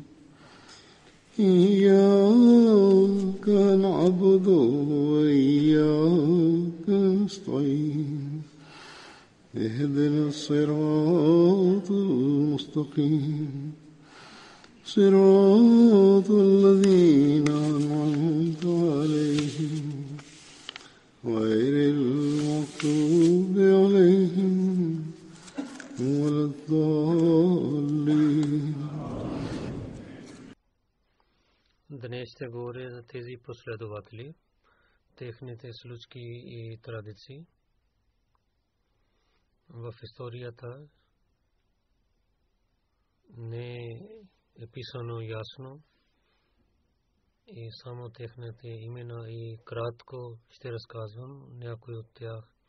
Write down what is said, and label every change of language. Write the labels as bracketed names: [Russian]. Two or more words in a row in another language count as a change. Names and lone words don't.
[Arabic] إياك نعبد وإياك نستعين اهدنا الصراط المستقيم صراط الذين أنعمت عليهم غير المغضوب عليهم ولا الضالين. [Bulgarian] Днес ще говоря за тези последователи, техните случки и традиции. В историята не е писано ясно и само техните имена и кратко ще разказвам някои от тях.